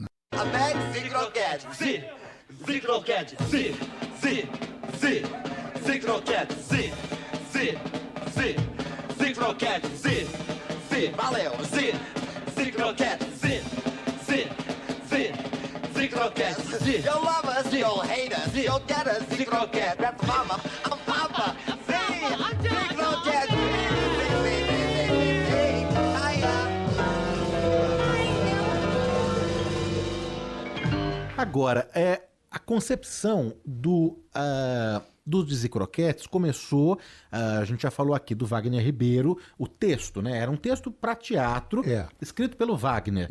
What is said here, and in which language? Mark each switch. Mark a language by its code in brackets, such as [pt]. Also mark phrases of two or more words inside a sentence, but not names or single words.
[pt] Zé Croquete, Zé Croquete, Zé Croquete, Zé croquete, zi, zi, valeu, zi, zi, croquete, zi, zi, zi, zi, croquete, zi. [en] You'll love us, you'll hate us, you'll get us, zi, croquete. That's mama, I'm papa, zi, zi, croquete, zi, zi, zi, zi, [pt] Agora, a concepção dos Dizzy-Croquetes começou, a gente já falou aqui do Wagner Ribeiro, o texto, né? Era um texto para teatro, escrito pelo Wagner.